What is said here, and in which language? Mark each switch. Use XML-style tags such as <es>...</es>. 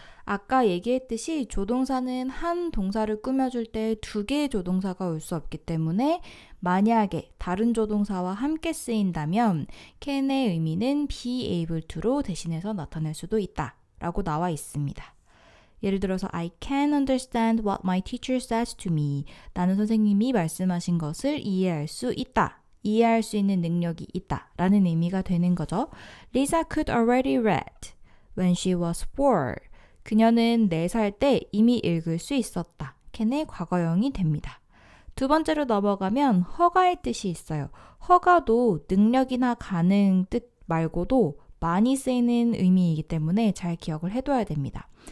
<ko>아까 얘기했듯이 조동사는 한 동사를 꾸며줄 때 두 개의 조동사가 올 수 없기 때문에 만약에 다른 조동사와 함께 쓰인다면 can의 의미는 be able to로 대신해서 나타낼 수도 있다 라고 나와 있습니다. 예를 들어서</ko> <en>I can understand what my teacher says to me.</en> <ko>나는 선생님이 말씀하신 것을 이해할 수 있다. 이해할 수 있는 능력이 있다 라는 의미가 되는 거죠.</ko> <en>Lisa could already read when she was 4.</en> <ko>그녀는 4살 때 이미 읽을 수 있었다. 캔의 과거형이 됩니다. 두 번째로 넘어가면 허가의 뜻이 있어요. 허가도 능력이나 가능 뜻 말고도 많이 쓰이는 의미이기 때문에 잘 기억을 해둬야 됩니다.</ko>